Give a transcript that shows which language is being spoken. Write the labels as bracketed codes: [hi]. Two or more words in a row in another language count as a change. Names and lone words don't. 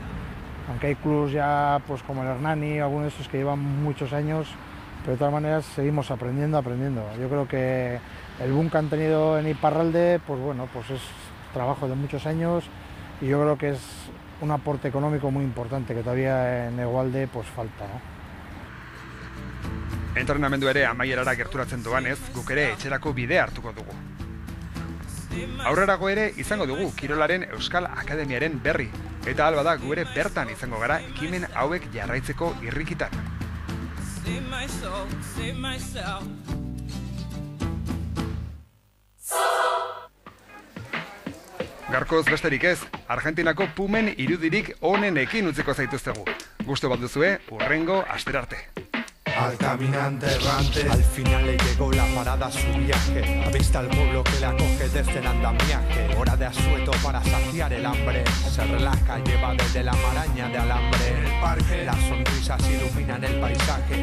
[es] Aunque hay clubs ya pues como el Hernani, algunos de esos que llevan muchos años, pero de todas maneras seguimos aprendiendo. Yo creo que el boom que han tenido en Iparralde, pues bueno, pues es trabajo de muchos años, y yo creo que es un aporte económico muy importante que todavía en Hegoalde pues falta, ¿no? [eu] Entrenamendu ere amaierara gerturatzen doanez, guk ere etxerako bidea hartuko dugu. Aurrerago ere izango dugu Kirolaren Euskal Akademiaren berri, eta alba da gu ere bertan izango gara ekimen hauek jarraitzeko irrikitan. Gaurkoz besterik ez, Argentinako Pumen irudirik onenekin utziko zaituztegu. Gustu bat duzue, hurrengo asterarte. [es] Al caminante errante, al final le llegó la parada a su viaje. Avista al pueblo que le acoge desde el andamiaje. Hora de asueto para saciar el hambre. Se relaja, lleva desde la maraña de alambre. En el parque, las sonrisas iluminan el paisaje.